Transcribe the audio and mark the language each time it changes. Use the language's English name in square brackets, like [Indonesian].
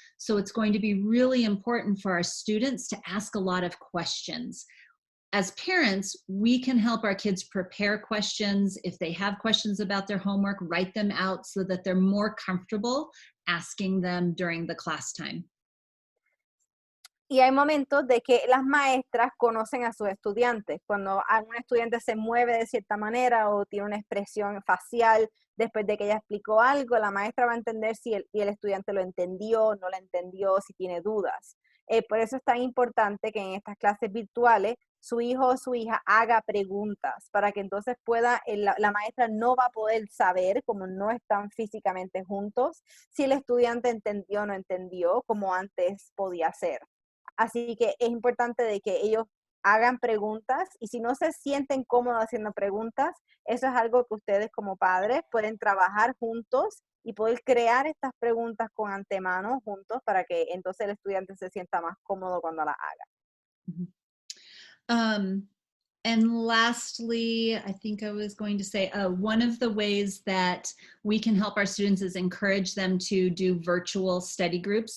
[English] So it's going to be really important for our students to ask a lot of questions. As parents, we can help our kids prepare questions. If they have questions about their homework, write them out so that they're more comfortable asking them during the class time. [Spanish] Y hay momentos de que las maestras conocen a sus estudiantes. Cuando un estudiante se mueve de cierta manera o tiene una expresión facial después de que ella explicó algo, la maestra va a entender si el estudiante lo entendió, no lo entendió, si tiene dudas. Por eso es tan importante que en estas clases virtuales su hijo o su hija haga preguntas para que entonces la maestra no va a poder saber, como no están físicamente juntos, si el estudiante entendió o no entendió, como antes podía ser. Así que es importante de que ellos hagan preguntas y si no se sienten cómodos haciendo preguntas, eso es algo que ustedes como padres pueden trabajar juntos y poder crear estas preguntas con antemano juntos para que entonces el estudiante se sienta más cómodo cuando las haga. [English] And lastly, I think I was going to say, one of the ways that we can help our students is encourage them to do virtual study groups.